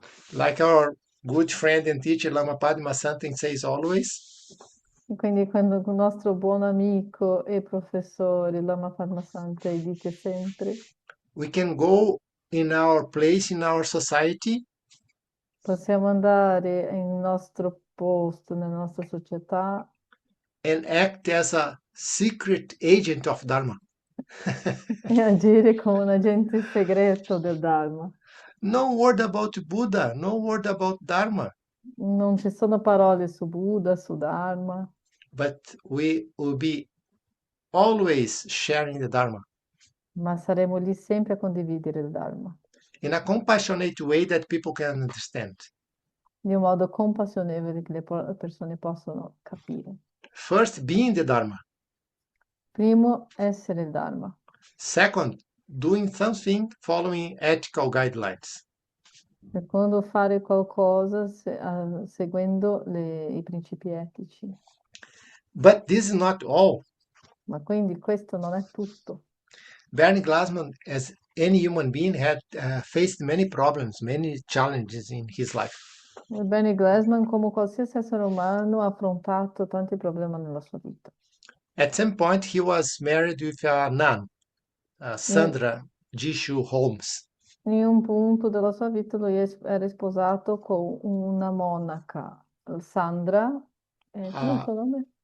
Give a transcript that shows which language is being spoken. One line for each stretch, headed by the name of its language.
English: Like our good friend and teacher Lama Padma Santin says always,
Italian: E quindi quando il nostro buon amico e professore Lama Padmasanta dice sempre,
English: we can go in our place in our society
Italian: possiamo andare nel nostro posto, nella nostra società
English: and act as a secret agent of Dharma.
Italian: e agire come un agente segreto del Dharma.
English: No word about Buddha, no word about Dharma,
Italian: Non ci sono parole su Buddha, su Dharma,
English: but we will be always sharing the Dharma
Italian: ma saremo lì sempre a condividere il Dharma,
English: in a compassionate way that people can understand.
Italian: in un modo compassionevole che le persone possono capire.
English: First, being the Dharma.
Italian: Primo, essere il Dharma.
English: Second, doing something following ethical guidelines.
Italian: Secondo, fare qualcosa seguendo i principi etici.
English: But this is not all.
Italian: Ma quindi questo non è tutto.
English: Bernie Glassman, as any human being, had faced many problems, many challenges in his life.
Italian: E Benny Glassman, come qualsiasi essere umano, ha affrontato tanti problemi nella sua vita.
English: At some point, he was married with a nun, Sandra Jishu Holmes.
Italian: In un punto della sua vita lui era sposato con una monaca, Sandra, come il suo nome?